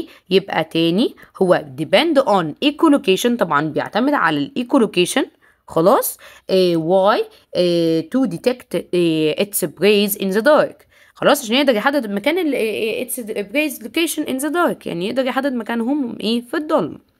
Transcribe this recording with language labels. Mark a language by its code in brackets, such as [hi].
[ar] يبقى تاني هو [en] depend on echolocation، [ar] طبعا بيعتمد على الايكولوكيشن. خلاص [en] why to detect its prey in the dark. [ar] خلاص عشان يقدر يحدد مكان [en] its prey location in the dark، [ar] يعني يقدر يحدد مكانهم في الضلمة.